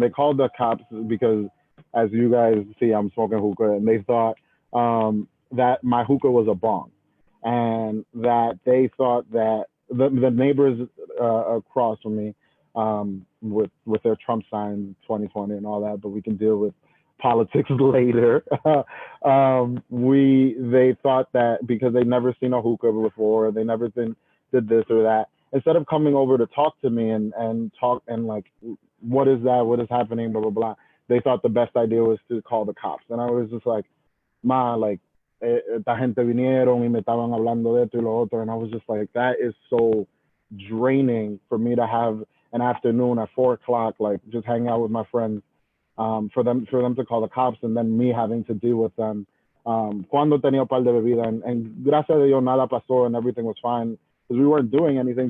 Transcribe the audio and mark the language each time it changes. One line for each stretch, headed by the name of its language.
English: They called the cops because, as you guys see, I'm smoking hookah, and they thought that my hookah was a bong, and that they thought that the neighbors across from me, with their Trump sign 2020 and all that, but we can deal with politics later. They thought that because they'd never seen a hookah before, they never did this or that, instead of coming over to talk to me and talk and like, what is that? What is happening? Blah, blah, blah. They thought the best idea was to call the cops. And I was just like, ma, like,
Spanish: esta gente vinieron y me estaban hablando de esto y lo otro.
English: And I was just like, that is so draining for me to have an afternoon at 4 o'clock, like just hanging out with my friends, for them to call the cops, and then me having to deal with them.
Spanish: Cuando tenía un par de bebidas, and gracias a Dios nada pasó
English: and everything was fine because we weren't doing anything.